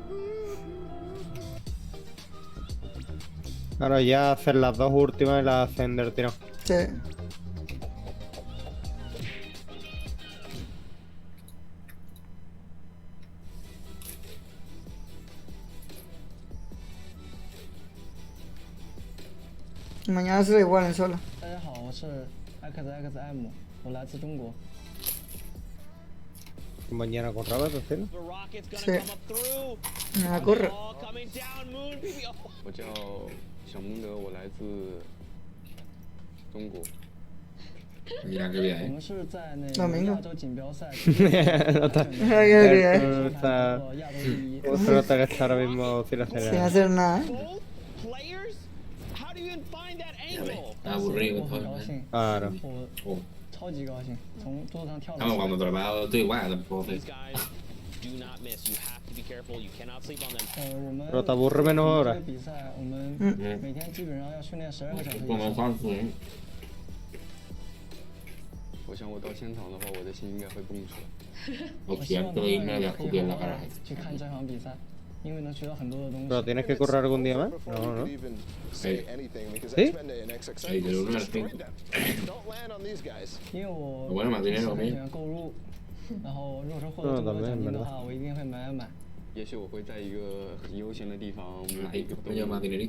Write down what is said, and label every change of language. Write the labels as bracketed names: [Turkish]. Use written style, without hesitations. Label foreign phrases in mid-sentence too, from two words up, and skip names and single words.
[Spanish] Claro, ya hacer las dos últimas y las hacen del tirón. Sí. Mañana será igual en solo. [Chinese] 大家好，我是 XXM， 我来自中国。 [Spanish] Mañana con Robert, ¿sí? Sí. Me corre. [Chinese] 我叫小蒙德，我来自中国。 [Spanish] Mira qué bien. [Chinese] 我们是在那 [Spanish] Domingo. [Chinese] 个亚洲锦标赛。 [Spanish] No está. Se nota que está ahora mismo sin hacer Sin nada. hacer nada. Aburrido [Chinese] 我很高兴。 [Spanish] Claro. [Chinese] 我超级高兴，从桌子上跳了。 [Spanish] 他们 cuando trabajo estoy igual tampoco. Pero te aburre menos ahora. [Chinese] 比赛我们每天基本上要训练12个小时以上。我想我到现场的话，我的心应该会蹦出来。我希望能可以好好去看这场比赛，因为能学到很多的东西。 [Spanish] ¿Pero tienes que correr algún día más? No, no. Sí. ¿Sí? Sí, de lunes al 5. [Chinese] 因为我 [Spanish] Bueno, más dinero, [Chinese] 喜欢购入，然后如果说获得这么多奖金的话，我一定会买。也许我会在一个很悠闲的地方买一个 [Spanish] Me llevo más dinerito.